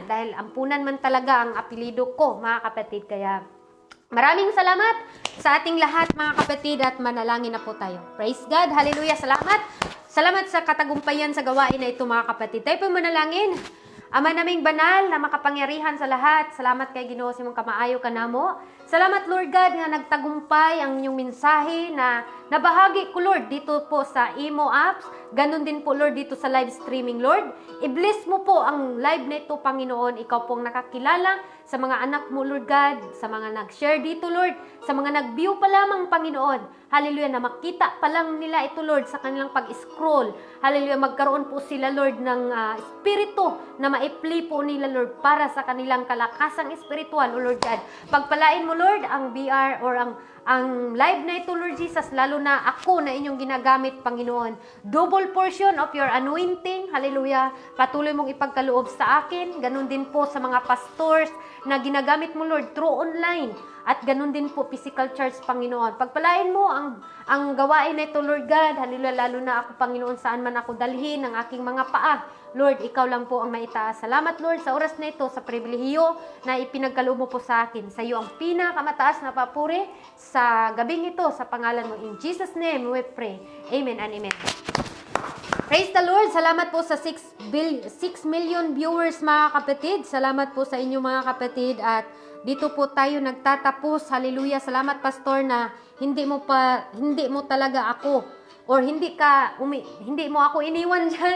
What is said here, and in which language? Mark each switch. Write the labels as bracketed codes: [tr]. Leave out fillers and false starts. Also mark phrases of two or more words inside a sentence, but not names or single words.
[tl] Dahil Ampunan man talaga ang apelido ko, mga kapatid. Kaya maraming salamat sa ating lahat, mga kapatid, at manalangin na po tayo. Praise God. Hallelujah. Salamat. Salamat sa katagumpayan sa gawain na ito, mga kapatid. Tayo po manalangin. Ama naming banal na makapangyarihan sa lahat, [ceb] salamat kay Ginoo sa imong kamaayo kanamo. [tl] Salamat Lord God nga nagtagumpay ang inyong mensahe na nabahagi ko Lord dito po sa Imo apps. Ganon din po Lord dito sa [en] live streaming [tl] Lord. I-bless mo po ang live na ito Panginoon. Ikaw pong nakakilala sa mga anak mo Lord God, sa mga nag-share dito Lord, sa mga nag-view pa lamang Panginoon. Hallelujah, na makita pa lang nila ito Lord sa kanilang pag-scroll. Hallelujah, magkaroon po sila Lord ng espiritu na ma-play po nila Lord para sa kanilang kalakasang espiritual o Lord God. Pagpalain mo Lord ang BR or ang live na ito Lord Jesus, lalo na ako na inyong ginagamit Panginoon. [en] Double portion of your anointing. [tl] Hallelujah. Patuloy mong ipagkaloob sa akin. Ganun din po sa mga pastors na ginagamit mo Lord [en] through online. [tl] At ganun din po [en] physical church [tl] Panginoon. Pagpalain mo ang gawain na ito Lord God. Hallelujah. Lalo na ako Panginoon saan man ako dalhin ng aking mga paa. Lord, ikaw lang po ang maitaas. Salamat Lord sa oras na ito, sa pribilehiyo na ipinagkaloob mo po sa akin. Sa iyo ang pinakamataas na papuri sa gabing ito sa pangalan mo. [en] In Jesus' name we pray. Amen and amen. Praise the Lord. [tl] Salamat po sa 6 million viewers mga kapatid. Salamat po sa inyo mga kapatid. At dito po tayo nagtatapos. Hallelujah. Salamat Pastor na hindi mo talaga ako or hindi mo ako iniwan dyan.